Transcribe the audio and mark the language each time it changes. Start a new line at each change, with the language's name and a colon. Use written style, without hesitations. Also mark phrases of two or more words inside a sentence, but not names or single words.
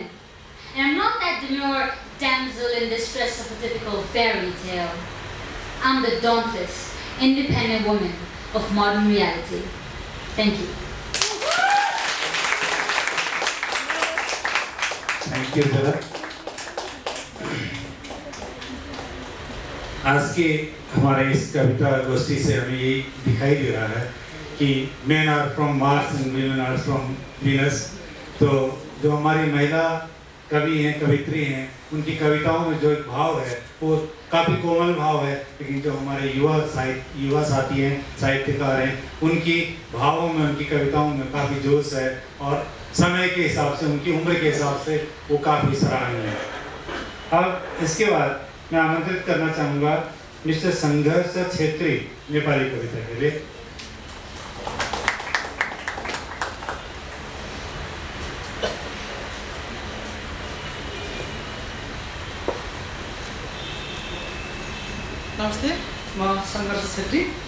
English: And I'm not that demure damsel in distress of a typical fairy tale. I'm the dauntless, independent woman of modern reality. Thank you. thank you दादा।
Hindi: आज के हमारे इस कविता गोष्ठी से हमें यही दिखाई दे रहा है कि
English: men are from Mars and women are from Venus.
Hindi: तो जो हमारी महिला कवि हैं, कवित्री हैं, उनकी कविताओं में जो एक भाव है वो काफ़ी कोमल भाव है, लेकिन जो हमारे युवा साथी हैं, साहित्यकार हैं, उनकी भावों में, उनकी कविताओं में काफ़ी जोश है और समय के हिसाब से, उनकी उम्र के हिसाब से वो काफ़ी सराहनीय है। अब इसके बाद मैं आमंत्रित करना चाहूँगा मिस्टर संघर्ष छेत्री नेपाली कविता के लिए।
Nepali: नमस्ते, म संघर्ष छेत्री।